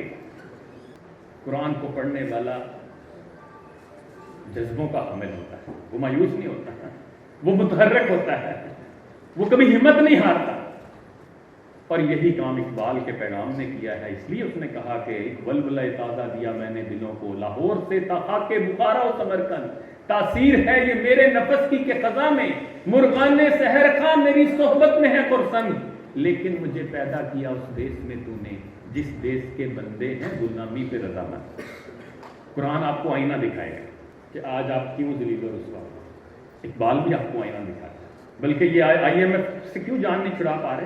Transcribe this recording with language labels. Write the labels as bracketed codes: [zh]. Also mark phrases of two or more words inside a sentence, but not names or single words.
[ur] قرآن کو پڑھنے والا جذبوں کا حامل ہوتا ہے، وہ مایوس نہیں ہوتا، وہ متحرک ہوتا ہے، وہ کبھی ہمت نہیں ہارتا۔ اور یہی کام اقبال کے پیغام نے کیا ہے، اس لیے اس نے کہا کہ ایک ولولہ تازہ دیا میں نے دلوں کو، لاہور سے تا خاک بخارا و سمرقند، تاثیر ہے یہ میرے نفس کی کہ خزاں میں مرغان سحر خاں میری صحبت میں ہے خرسند، لیکن مجھے پیدا کیا اس دیس میں تو نے جس دیس کے بندے ہیں غلامی پہ رضامند۔ قرآن آپ کو آئینہ دکھائے گا کہ آج آپ کیوں ذلیل و رسوا ہو، اقبال بھی آپ کو آئینہ دکھاتا ہے، بلکہ یہ IMF سے کیوں جان نہیں چھڑا پا رہے؟